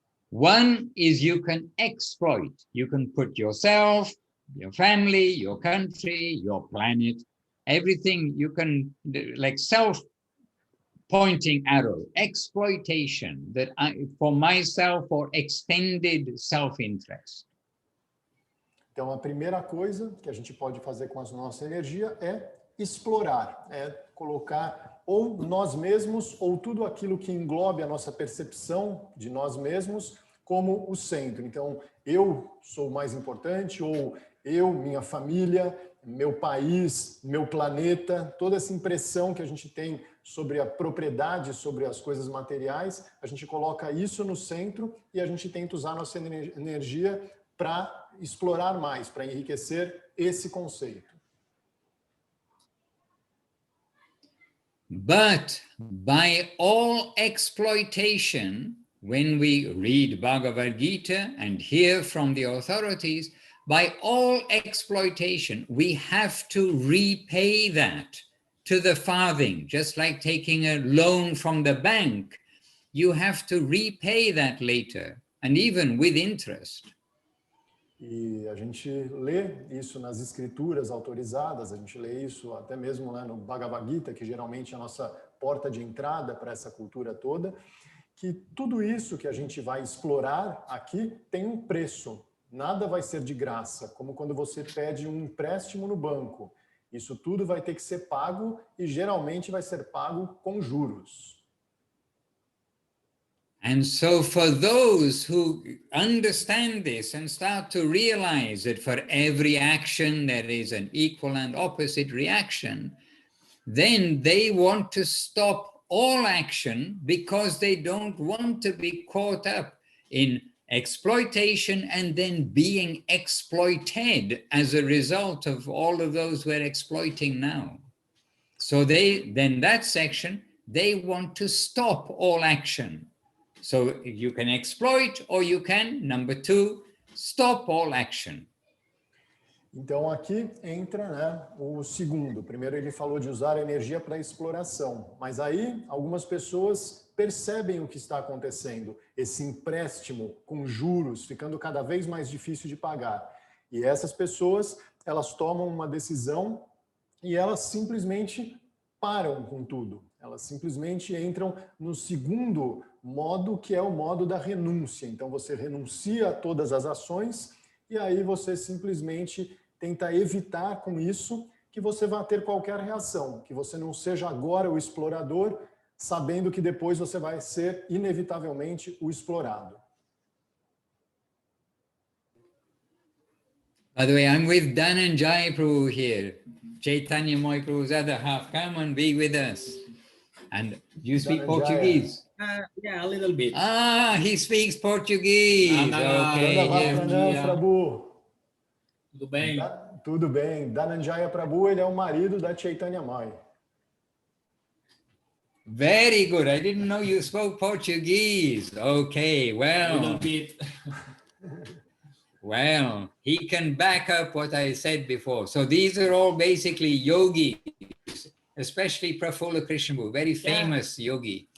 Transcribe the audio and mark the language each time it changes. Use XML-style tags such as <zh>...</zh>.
<en>One is you can exploit. You can put yourself, your family, your country, your planet, everything you can, like self-pointing arrow, exploitation, that for myself or extended self-interest.</en> <pt>Então, a primeira coisa que a gente pode fazer com a nossa energia é explorar, é colocar ou nós mesmos ou tudo aquilo que englobe a nossa percepção de nós mesmos como o centro. Então, eu sou o mais importante, ou eu, minha família, meu país, meu planeta, toda essa impressão que a gente tem sobre a propriedade, sobre as coisas materiais, a gente coloca isso no centro e a gente tenta usar nossa energia para explorar mais, para enriquecer esse conceito.</pt> <en>But by all exploitation, when we read Bhagavad Gita and hear from the authorities, by all exploitation, we have to repay that to the farthing, just like taking a loan from the bank. You have to repay that later, and even with interest.</en> <pt>E a gente lê isso nas escrituras autorizadas, a gente lê isso até mesmo, né, no Bhagavad Gita, que geralmente é a nossa porta de entrada para essa cultura toda, que tudo isso que a gente vai explorar aqui tem um preço. Nada vai ser de graça, como quando você pede um empréstimo no banco. Isso tudo vai ter que ser pago e geralmente vai ser pago com juros.</pt> <en>And so for those who understand this and start to realize that for every action there is an equal and opposite reaction, then they want to stop all action because they don't want to be caught up in exploitation and then being exploited as a result of all of those we're exploiting now. So then that section, they want to stop all action. So you can exploit or you can, number 2, stop all action.</en> <pt>Então aqui entra, né, o segundo. Primeiro ele falou de usar a energia para exploração, mas aí algumas pessoas percebem o que está acontecendo, esse empréstimo com juros ficando cada vez mais difícil de pagar. E essas pessoas, elas tomam uma decisão e elas simplesmente param com tudo. Elas simplesmente entram no segundo modo, que é o modo da renúncia. Então você renuncia a todas as ações e aí você simplesmente tenta evitar com isso que você vá ter qualquer reação, que você não seja agora o explorador, sabendo que depois você vai ser inevitavelmente o explorado.</pt> <en>By the way, I'm with Dhananjaya Prabhu here. Chaitanya Mahaprabhu's other half. Come and be with us. And you speak Dhananjaya. Portuguese? Yeah, a little bit. Ah, he speaks Portuguese. Okay. Pranam, Prabhu.</en> <pt>Tudo bem? Tudo bem. Dhananjaya Prabhu, ele é o marido da Chaitanya Mai.</pt> <en>Very good. I didn't know you spoke Portuguese. Okay, A well. little bit. Well, he can back up what I said before. So these are all basically yogis, especially Prafulla Krishnamurti, very famous yogi.</en>